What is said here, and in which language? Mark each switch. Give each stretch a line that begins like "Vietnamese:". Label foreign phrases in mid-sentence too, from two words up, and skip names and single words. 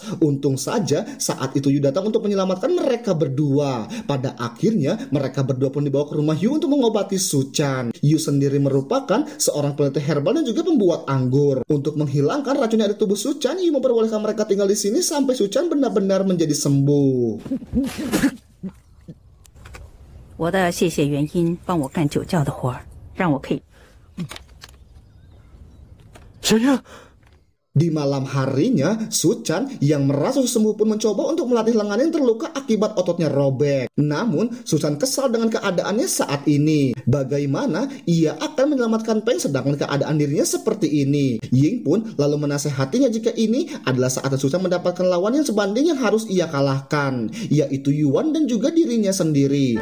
Indonesian: Untung saja saat itu Yu datang untuk menyelamatkan mereka berdua. Pada akhirnya mereka berdua pun dibawa ke rumah Yu untuk mengobati Suchan. Yu sendiri merupakan seorang peneliti herbal dan juga pembuat anggur. Untuk menghilangkan racun yang ada di tubuh Suchan, Yu memperbolehkan mereka tinggal di sini sampai Suchan benar-benar menjadi sembuh.
Chinese: 我的谢谢元音帮我干酒窖的活儿，让我可以。先生，
Indonesian: Di malam harinya, Suchan yang merasa sembuh pun mencoba untuk melatih lengan yang terluka akibat ototnya robek. Namun, Suchan kesal dengan keadaannya saat ini. Bagaimana ia akan menyelamatkan Peng sedangkan keadaan dirinya seperti ini? Ying pun lalu menasehatinya jika ini adalah saat Suchan mendapatkan lawan yang sebanding yang harus ia kalahkan, yaitu Yuan dan juga dirinya sendiri.